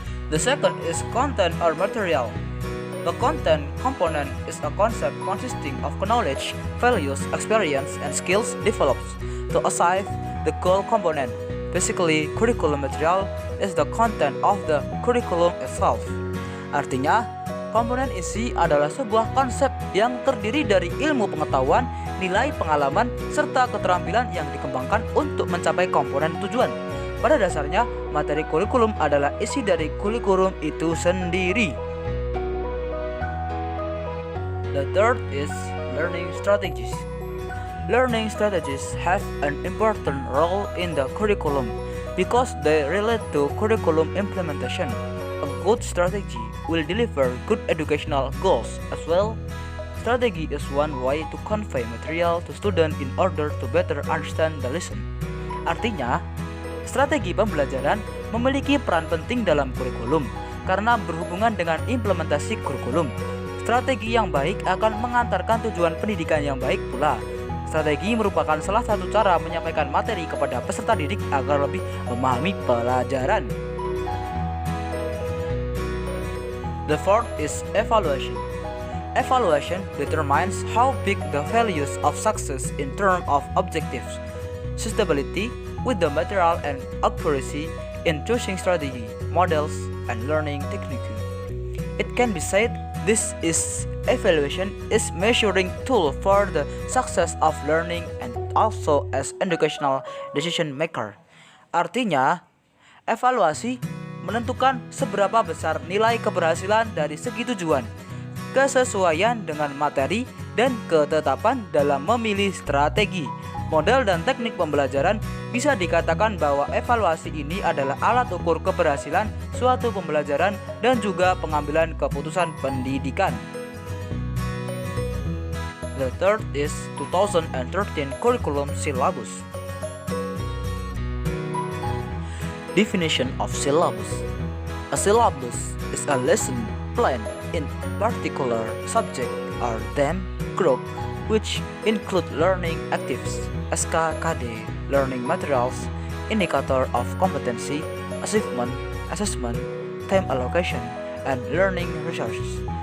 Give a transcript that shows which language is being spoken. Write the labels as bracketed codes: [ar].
[en] The second is content or material. The content component is a concept consisting of knowledge, values, experience, and skills developed to achieve the goal component. Basically, curriculum material is the content of the curriculum itself. [id] Artinya, komponen isi adalah sebuah konsep yang terdiri dari ilmu pengetahuan, nilai pengalaman, serta keterampilan yang dikembangkan untuk mencapai komponen tujuan. Pada dasarnya, materi kurikulum adalah isi dari kurikulum itu sendiri. [en] The third is learning strategies. Learning strategies have an important role in the curriculum because they relate to curriculum implementation. A good strategy will deliver good educational goals as well. Strategy is one way to convey material to students in order to better understand the lesson. [id] Artinya, strategi pembelajaran memiliki peran penting dalam kurikulum karena berhubungan dengan implementasi kurikulum. Strategi yang baik akan mengantarkan tujuan pendidikan yang baik pula. Strategi merupakan salah satu cara menyampaikan materi kepada peserta didik agar lebih memahami pelajaran. [en] The fourth is evaluation. Evaluation determines how big the values of success in terms of objectives, suitability with the material, and accuracy in choosing strategy, models, and learning technique. It can be said this is evaluation is measuring tool for the success of learning and also as educational decision maker. [id] Artinya, evaluasi menentukan seberapa besar nilai keberhasilan dari segi tujuan, kesesuaian dengan materi, dan ketetapan dalam memilih strategi, model, dan teknik pembelajaran. Bisa dikatakan bahwa evaluasi ini adalah alat ukur keberhasilan suatu pembelajaran dan juga pengambilan keputusan pendidikan. [en] The third is 2013 Curriculum Syllabus. Definition of syllabus. A syllabus is a lesson plan in particular subject or theme group which include learning activities, SK, KD, learning materials, indicator of competency, achievement, assessment, time allocation, and learning resources.